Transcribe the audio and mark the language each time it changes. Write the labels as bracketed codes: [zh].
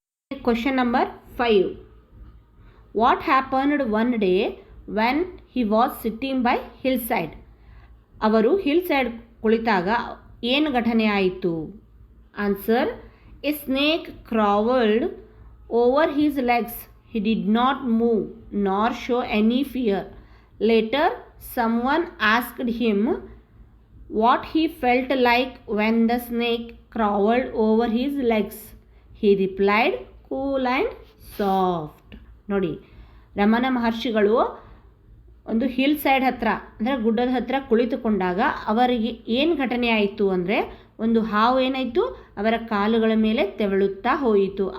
[en] Question number 5, what happened one day when he was sitting by hill side? [kn] ಅವರು hill side ಕುಳಿತಾಗ ಏನು ಘಟನೆ ಆಯಿತು? [en] Answer, a snake crawled over his legs. He did not move nor show any fear. Later someone asked him what he felt like when the snake crawled over his legs. He replied, cool and soft. [kn] ನೋಡಿ, ರಮಣ ಮಹರ್ಷಿಗಳು ಒಂದು hill side ಹತ್ರ, ಅಂದರೆ ಗುಡ್ಡದ ಹತ್ರ ಕುಳಿತುಕೊಂಡಾಗ ಅವರಿಗೆ ಏನು ಘಟನೆ ಆಯಿತು ಅಂದರೆ, ಒಂದು ಹಾವು ಏನಾಯಿತು, ಅವರ ಕಾಲುಗಳ ಮೇಲೆ ತೆವಳುತ್ತಾ ಹೋಯಿತು.